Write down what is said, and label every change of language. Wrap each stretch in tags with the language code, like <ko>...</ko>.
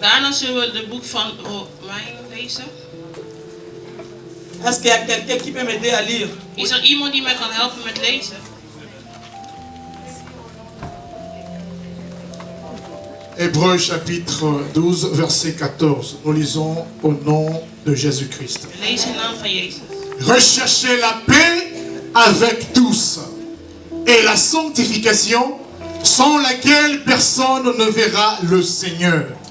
<nl>Daarna zullen we het boek van Romeinen lezen.</nl> <fr>Est-ce qu'il y a quelqu'un qui peut m'aider à lire?</fr> <nl>Is er iemand die mij kan helpen met lezen?</nl> <fr>Hébreux chapitre 12, verset 14. Nous lisons au nom de Jésus-Christ.</fr> <nl>Lees in naam van Jezus.</nl> <fr>Recherchez la paix avec tous et la sanctification sans laquelle personne ne verra le Seigneur.</fr>